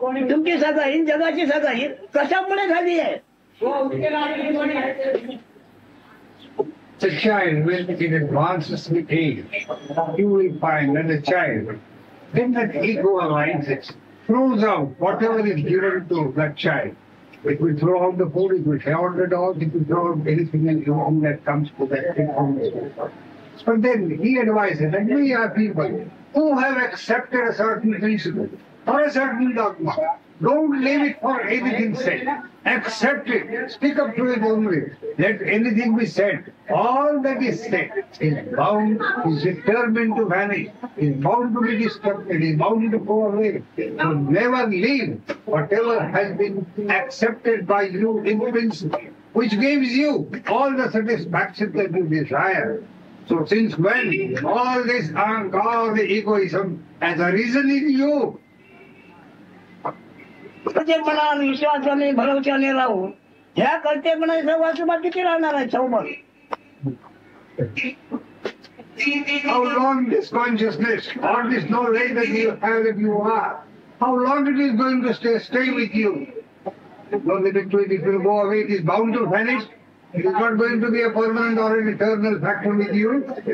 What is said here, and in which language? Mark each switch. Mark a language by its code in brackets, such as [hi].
[mr] तुमची सगाई जगाची सगाई कशामुळे झाली आहे? [en] The child, when it advances with age, you will find that the child, then that ego arises, throws out whatever is given to that child. It will throw out the food, it will throw out the dog, it will throw out anything else wrong that comes to that kid. But then he advises that we are people who have accepted a certain principle or a certain dogma. Don't leave it for anything said. Accept it. Stick up to it only. Let anything be said. All that is said is bound, is determined to vanish, is bound to be destructed, is bound to go away. So never leave whatever has been accepted by you in principle, which gives you all the satisfaction that you desire. So since when all this ahankar, the egoism has arisen in you, [mr] कर्तेपणा विश्वासाने भरवशाने राहू ह्या कर्तेपणा सहवासोबत किती राहणार आहे सोबत? [en] how long this consciousness or this knowledge that you have that you are, how long it is going to stay with you? No limit to it, it will go away, it is bound to vanish. It is not going to be a permanent or an eternal factor with you.